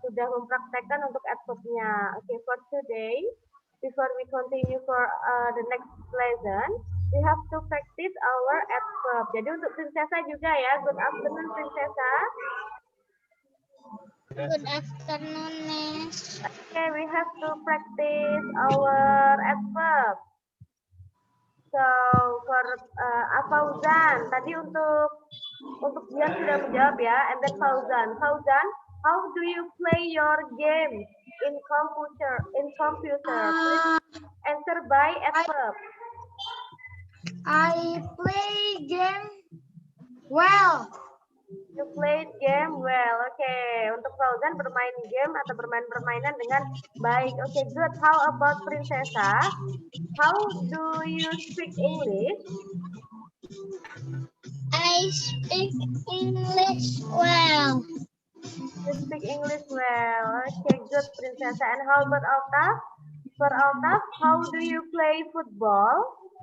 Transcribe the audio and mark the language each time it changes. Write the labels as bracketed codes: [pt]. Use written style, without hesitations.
[id] Sudah mempraktekkan untuk adverbnya. [en] Okay, for today, before we continue for the next lesson, we have to practice our adverb. [id] Jadi untuk Prinsesa juga ya. [en] Good afternoon, Prinsesa. Good afternoon, Miss. Okay, we have to practice our adverb. [id] So for Fauzan, tadi untuk dia sudah menjawab ya. [en] And then Fauzan, how do you play your game in computer? Please answer by adverb. I play game well. You played game well. Okay. [id] Untuk Fauzan bermain game atau bermain permainan dengan baik. [en] Okay, good. How about Prinsesa? How do you speak English? I speak English well. You speak English well. Okay, good, Prinsesa. And how about Altaf? For Altaf, how do you play football?